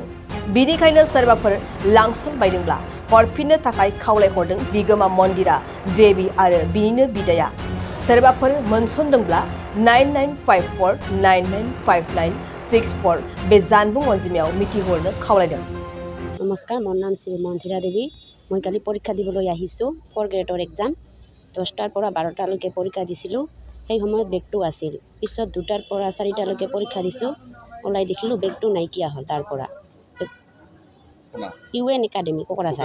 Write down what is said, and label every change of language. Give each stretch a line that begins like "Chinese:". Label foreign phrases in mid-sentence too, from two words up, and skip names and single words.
Bodo: बिनिखायनो सोरबाफोर लांसनबायदोंब्ला हरफिननो थाखाय खावलायहरदों बिगोमा मन्दिरा देवी आरो बिनिनो बिदाया। सोरबाफोर मोनसनदोंब्ला 9954995964 बे जानबुं अनजिमायाव मिथिहरनो खावलायदों।
Assamese: নমস্কাৰ, মোৰ নাম শ্ৰী মন্দিৰা দেৱী। মই কালি পৰীক্ষা দিবলৈ আহিছোঁ। 4th গ্ৰেডৰ এক্সাম 10টাৰ পৰা 12টালৈকে পৰীক্ষা দিছিলোঁ। সেই সময়ত বেগটো আছিল। পিছত 2টাৰ পৰা 4টালৈকে পৰীক্ষা দিছোঁ। ওলাই দেখিলোঁ বেগটো নাইকিয়া হ'ল। তাৰ পৰা ইউএন একাডেমি কোকৰাঝাৰ।